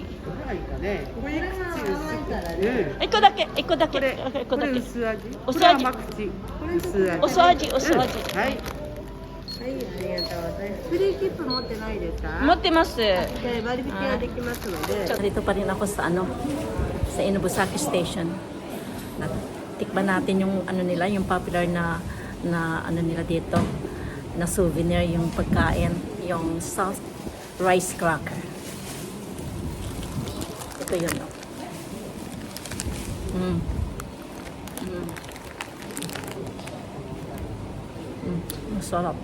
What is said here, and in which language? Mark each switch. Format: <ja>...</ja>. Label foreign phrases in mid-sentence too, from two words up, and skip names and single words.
<ja>どれがいいかね。これいくつ薄 1個だけ。これ薄味。薄味これ甘口。薄味。はい。はい、ありがとうございます。フリー切符持ってないですか？持ってます。で割引ができますので。</ja> <tl>Dito pa rin ako sa sa Inobusaki Station. Tikman natin yung nila, yung popular na nila dito na souvenir, yung pagkain, yung</tl> <en>soft rice cracker.</en> <tl>Ito yun, no? Masarap.</tl>